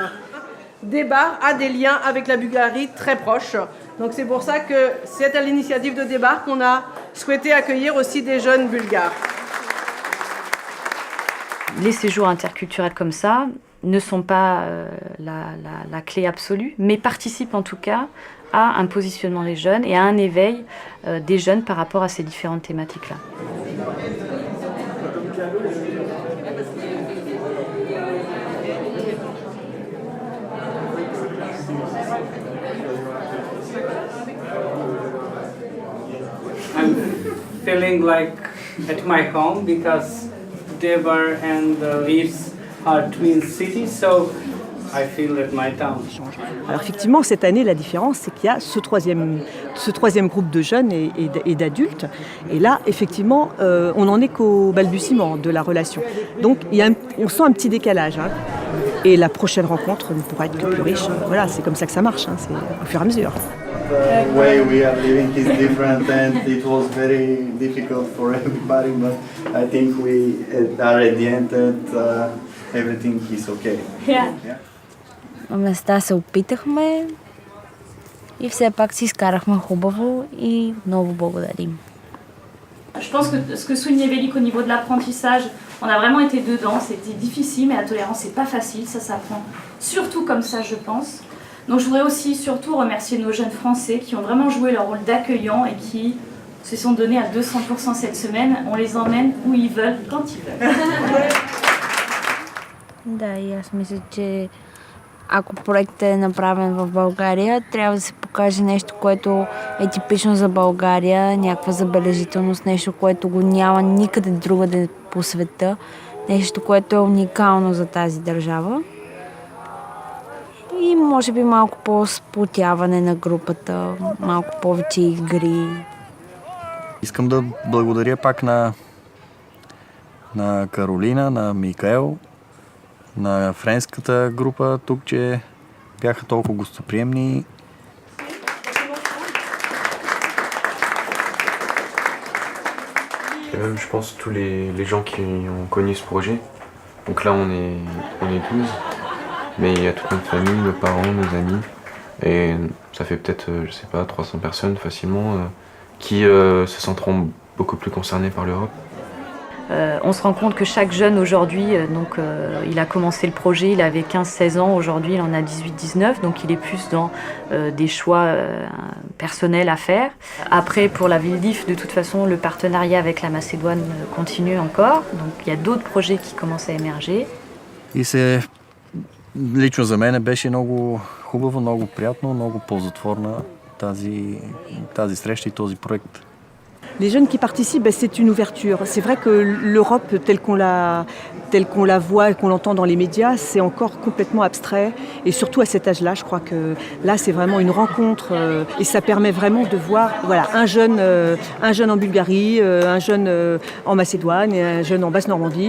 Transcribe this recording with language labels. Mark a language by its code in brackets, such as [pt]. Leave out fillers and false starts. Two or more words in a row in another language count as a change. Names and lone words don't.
[fr] Debar a des liens avec la Bulgarie très proches, donc c'est pour ça que c'est à l'initiative de Debar qu'on a souhaité accueillir aussi des jeunes bulgares. Les séjours interculturels comme ça ne sont pas la clé absolue, mais participent en tout cas à un positionnement des jeunes et à un éveil des jeunes par rapport à ces différentes thématiques-là. [en] I'm feeling like at my home because Debar and Leeds are twin cities, so I feel at my town. [fr] Alors effectivement, cette année, la différence, c'est qu'il y a ce troisième groupe de jeunes et d'adultes. Et là, effectivement, on n'en est qu'au balbutiement de la relation. Donc, on sent un petit décalage. Hein. Et la prochaine rencontre ne pourra être que plus riche. Voilà, c'est comme ça que ça marche, hein, c'est au fur et à mesure. [en] The way we are living is different and it was very difficult for everybody, but I think we are at the end and everything is okay. Yeah. [bg] На места се опитахме и все пак си изкарахме хубаво и много благодарим. [fr] Je pense que ce que soulignait Bélic au niveau de l'apprentissage, on a vraiment été dedans, c'était difficile, mais la tolérance c'est pas facile, ça s'apprend surtout comme ça je pense. Donc je voudrais aussi surtout remercier nos jeunes Français qui ont vraiment joué leur rôle d'accueillant et qui se sont donnés à 200% cette semaine. On les emmène où ils veulent, quand ils veulent. [bg] Да, и аз мисля, че ако проектът е направен в България, трябва да се покаже нещо, което е типично за България, някаква забележителност, нещо, което го няма никъде другаде по света, нещо, което е уникално за тази държава. И може би малко по-сплотяване на групата, малко повече игри. Искам да благодаря пак на Каролина, на Микаел, на френската група тук, че бяха толкова гостоприемни. [fr] Et même, je pense, tous les gens qui ont connu ce projet. Donc là, on est 12, mais il y a toute notre famille, nos parents, nos amis. Et ça fait peut-être, je sais pas, 300 personnes facilement qui se sentiront beaucoup plus concernées par l'Europe. On se rend compte que chaque jeune aujourd'hui, il a commencé le projet, il avait 15-16 ans, aujourd'hui il en a 18-19, donc il est plus dans des choix personnels à faire. Après, pour la ville d'If, de toute façon, le partenariat avec la Macédoine continue encore, donc il y a d'autres projets qui commencent à émerger. [bg] Лично за мен беше много хубаво, много приятно, много ползотворна тази среща и този проект. [fr] Les jeunes qui participent, c'est une ouverture. C'est vrai que l'Europe telle qu'on la voit et qu'on l'entend dans les médias, c'est encore complètement abstrait. Et surtout à cet âge-là, je crois que là, c'est vraiment une rencontre. Et ça permet vraiment de voir un jeune en Bulgarie, un jeune en Macédoine et un jeune en Basse-Normandie.